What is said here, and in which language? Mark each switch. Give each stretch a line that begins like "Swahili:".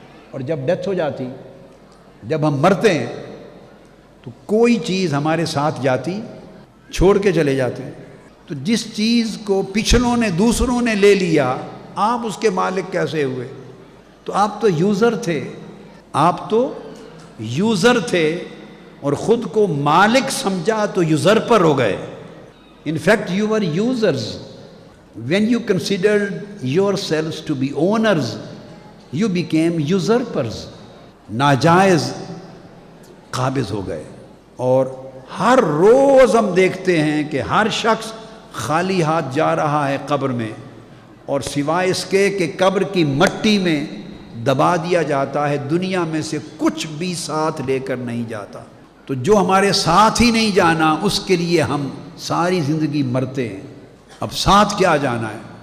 Urdu: اور جب ڈیتھ ہو جاتی، جب ہم مرتے ہیں تو کوئی چیز ہمارے ساتھ جاتی، چھوڑ کے چلے جاتے ہیں۔ تو جس چیز کو پچھلوں نے، دوسروں نے لے لیا، آپ اس کے مالک کیسے ہوئے؟ تو آپ تو یوزر تھے، آپ تو یوزر تھے اور خود کو مالک سمجھا تو یوزر پر ہو گئے۔
English: In fact, you were users. When you considered yourselves to be owners, you became usurpers.
Urdu: ناجائز قابض ہو گئے۔ اور ہر روز ہم دیکھتے ہیں کہ ہر شخص خالی ہاتھ جا رہا ہے قبر میں، اور سوائے اس کے کہ قبر کی مٹی میں دبا دیا جاتا ہے، دنیا میں سے کچھ بھی ساتھ لے کر نہیں جاتا۔ تو جو ہمارے ساتھ ہی نہیں جانا، اس کے لیے ہم ساری زندگی مرتے ہیں، اب ساتھ کیا جانا ہے؟